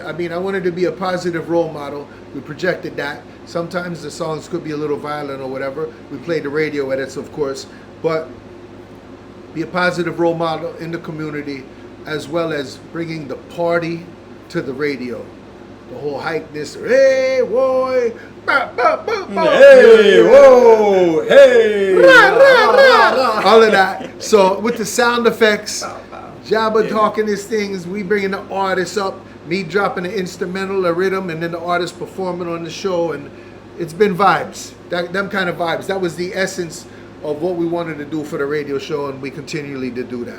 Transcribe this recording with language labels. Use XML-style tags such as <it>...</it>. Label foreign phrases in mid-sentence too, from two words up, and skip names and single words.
<en>I mean, I wanted to be a positive role model. We projected that. Sometimes the songs could be a little violent or whatever. We played the radio edits, of course, but be a positive role model in the community, as well as bringing the party to the radio. The whole hypeness, hey, boy, bah, bah, bah, bah. Hey, whoa, hey, rah, rah, rah. All of that. So with the sound effects, Jabba talking his things, we bringing the artists up, me dropping the instrumental, a rhythm, and then the artist performing on the show, and it's been vibes, them kind of vibes. That was the essence of what we wanted to do for the radio show, and we continually to do that.</en>